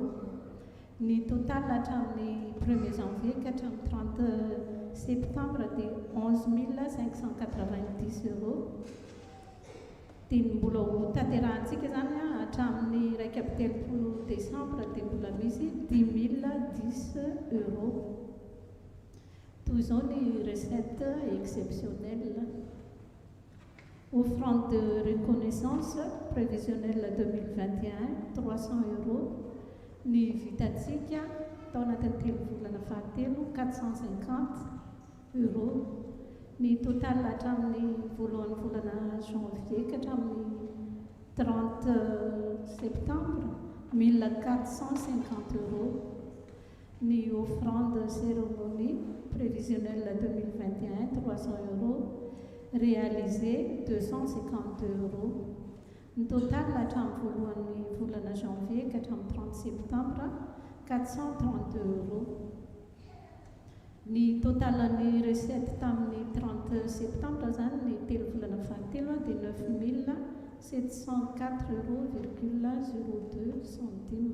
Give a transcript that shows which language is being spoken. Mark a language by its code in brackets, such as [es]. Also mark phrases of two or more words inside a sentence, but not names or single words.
[mg] Ny total hatramin'ny 1er janvier ka hatramin'ny 30 septembre dia 11 590 €. Dia mbola ho tanterahantsika izany hatramin'ny 31 desambra dia mbola misy 10 010 €. Toy izao ny [fr] recette exceptionnelle. Offrande de reconnaissance prévisionnelle 2021 300 €. [mg] Ny vitantsika tao anatin'ny 3 volana fahatelo 450 €. Ny total hatramin'ny voalohan'ny volana janvier ka hatramin'ny 30 septembre 1450 €. [fr] Ny offrande cérémonie prévisionnelle 2021 300 €. Réalisé 252 €. [mg] Ny total hatramin'ny voalohan'ny volana janvier ka hatramin'ny 30 septembre 432 €. Ny totalan'ny recette tamin'ny 30 septembre izany ny 3 volana fahatelo dia 9 704,02 €.